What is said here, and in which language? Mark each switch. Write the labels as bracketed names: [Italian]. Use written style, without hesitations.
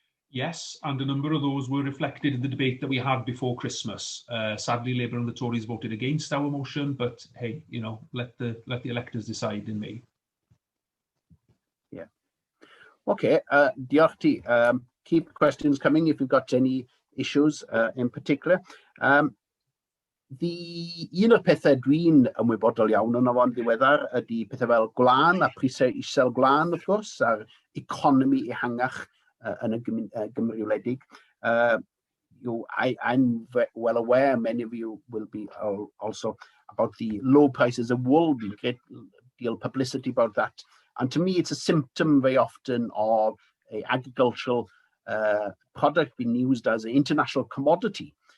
[English] Yes, and a number of those were reflected in the debate that we had before Christmas. Sadly, Labour and the Tories voted against our motion, but hey, you know, let the electors decide in May. Yeah. Okay. [Welsh] Diolch ti. [English] Keep questions coming if you've got any issues in particular. [Welsh] Un o'r pethau dwi'n ymwybodol iawn yn o'n ddiweddar ydy pethau fel gwlan a prisau isel gwlan, wrth gwrs, a'r economi ehangach yn y Gymru wledig. [English] I'm well aware, many of you will be also, about the low prices of wool. There's a great deal of publicity about that. And to me, it's a symptom very often of an agricultural product being used as an international commodity.